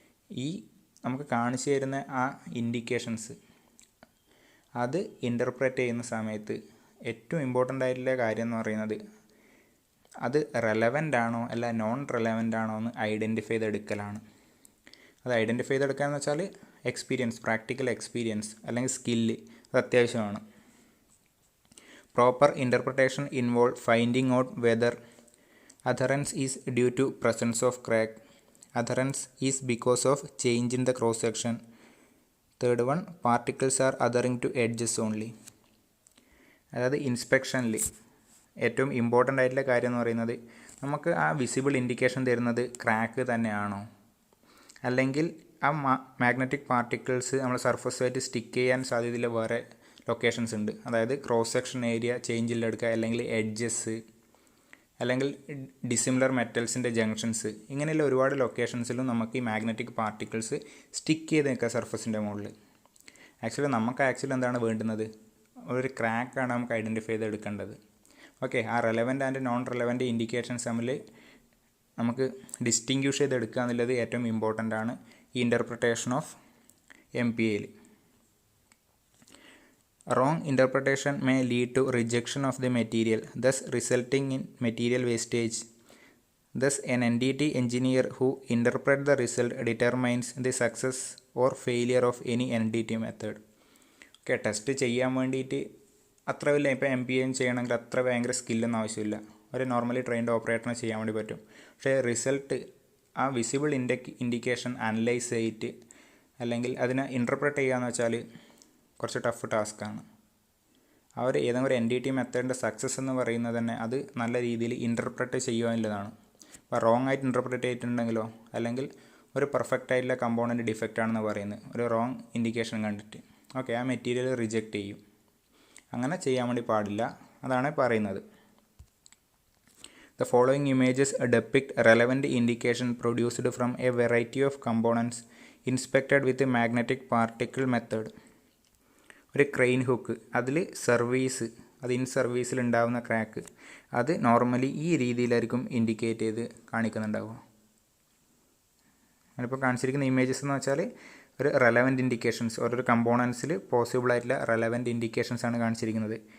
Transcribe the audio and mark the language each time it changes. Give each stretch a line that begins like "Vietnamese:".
Malayalam: ഈ നമുക്ക് കാണിച്ചു തരുന്ന ആ ഇൻഡിക്കേഷൻസ് അത് ഇൻ്റർപ്രറ്റ് ചെയ്യുന്ന സമയത്ത് ഏറ്റവും ഇമ്പോർട്ടൻ്റ് ആയിട്ടുള്ള കാര്യം എന്ന് പറയുന്നത് അത് റെലവൻ്റ് ആണോ അല്ല നോൺ റെലവൻ്റ് ആണോ എന്ന് ഐഡൻറ്റിഫൈ ചെയ്തെടുക്കലാണ്. അത് ഐഡൻറ്റിഫൈ ചെയ്തെടുക്കുക എന്ന് വെച്ചാൽ എക്സ്പീരിയൻസ്, പ്രാക്ടിക്കൽ എക്സ്പീരിയൻസ് അല്ലെങ്കിൽ സ്കില്ല് അത് അത്യാവശ്യമാണ്.
English: Proper interpretation involves finding out whether adherence is due to presence of crack, adherence is because of change in the cross section, third one particles are adhering to edges only.
Malayalam: അതായത് ഇൻസ്പെക്ഷനിൽ ഏറ്റവും important ആയിട്ടുള്ള കാര്യം എന്ന് പറയുന്നത് നമുക്ക് ആ visible indication തരുന്നത് crack തന്നെയാണോ, അല്ലെങ്കിൽ ആ മാഗ്നറ്റിക് പാർട്ടിക്കിൾസ് നമ്മൾ സർഫസുമായിട്ട് സ്റ്റിക്ക് ചെയ്യാൻ സാധ്യതയില്ല വേറെ ലൊക്കേഷൻസ് ഉണ്ട്. അതായത് ക്രോസ് സെക്ഷൻ ഏരിയ ചേഞ്ചിലെടുക്കുക, അല്ലെങ്കിൽ എഡ്ജസ്, അല്ലെങ്കിൽ ഡിസിമിലർ മെറ്റൽസിൻ്റെ ജംഗ്ഷൻസ്, ഇങ്ങനെയുള്ള ഒരുപാട് ലൊക്കേഷൻസിലും നമുക്ക് ഈ മാഗ്നറ്റിക് പാർട്ടിക്കിൾസ് സ്റ്റിക്ക് ചെയ്ത് നിൽക്കുക സർഫസിൻ്റെ മുകളിൽ. നമുക്ക് എന്താണ് വേണ്ടുന്നത്, ഒരു ക്രാക്കാണ് നമുക്ക് ഐഡൻറ്റിഫൈ ചെയ്തെടുക്കേണ്ടത്. ഓക്കെ, ആ relevant and non relevant indications തമ്മിൽ നമുക്ക് ഡിസ്റ്റിങ്ക്യൂഷ് ചെയ്തെടുക്കുക എന്നുള്ളത് ഏറ്റവും ഇമ്പോർട്ടൻ്റ് ആണ് ഈ
English: Interpretation of MPAയിൽ. Wrong interpretation may lead to rejection of the material, thus resulting in material wastage. Thus, an NDT engineer who interprets the result determines the success or failure of any NDT method.
Malayalam: Okay, test ചെയ്യാൻ വേണ്ടിയിട്ട് അത്ര വലിയ ഇപ്പോൾ MPA ചെയ്യണമെങ്കിൽ അത്ര ഭയങ്കര സ്കില്ലൊന്നും ആവശ്യമില്ല. ഒരു നോർമലി ട്രെയിൻഡ് ഓപ്പറേറ്ററിന് ചെയ്യാൻ വേണ്ടി പറ്റും. പക്ഷേ റിസൾട്ട് ആ വിസിബിൾ ഇൻഡിക്കേഷൻ അനലൈസ് ചെയ്തിട്ട് അല്ലെങ്കിൽ അതിനെ ഇൻ്റർപ്രറ്റ് ചെയ്യാന്ന് വെച്ചാൽ കുറച്ച് ടഫ് ടാസ്ക്കാണ്. ആ ഒരു ഏതെങ്കിലും ഒരു NDT മെത്തേഡിൻ്റെ സക്സസ് എന്ന് പറയുന്നത് തന്നെ അത് നല്ല രീതിയിൽ ഇൻ്റർപ്രറ്റ് ചെയ്യുവാനുള്ളതാണ്. അപ്പോൾ റോങ് ആയിട്ട് ഇൻ്റർപ്രറ്റ് ചെയ്തിട്ടുണ്ടെങ്കിലോ അല്ലെങ്കിൽ ഒരു പെർഫെക്റ്റ് ആയിട്ടുള്ള കമ്പോണൻറ്റ് ഡിഫക്റ്റ് ആണെന്ന് പറയുന്നത് ഒരു റോങ് ഇൻഡിക്കേഷൻ കണ്ടിട്ട് ഓക്കെ ആ മെറ്റീരിയൽ റിജക്റ്റ് ചെയ്യും. അങ്ങനെ ചെയ്യാൻ വേണ്ടി പാടില്ല, അതാണ് പറയുന്നത്.
English: The following images depict relevant indication produced from a variety of components inspected with the magnetic particle method.
Malayalam: ഒരു ക്രെയിൻ ഹുക്ക്, അതിൽ സർവീസ്, അത് ഇൻ സർവീസിൽ ഉണ്ടാകുന്ന ക്രാക്ക്, അത് നോർമലി ഈ രീതിയിലായിരിക്കും ഇൻഡിക്കേറ്റ് ചെയ്ത് കാണിക്കുന്നുണ്ടാവുക. അതിപ്പോൾ കാണിച്ചിരിക്കുന്ന ഇമേജസ് എന്ന് വെച്ചാൽ ഒരു റെലവൻറ്റ് ഇൻഡിക്കേഷൻസ് ഓരോരോ കമ്പോണൻസിൽ പോസിബിൾ ആയിട്ടുള്ള റെലവൻറ്റ് ഇൻഡിക്കേഷൻസ് ആണ് കാണിച്ചിരിക്കുന്നത്.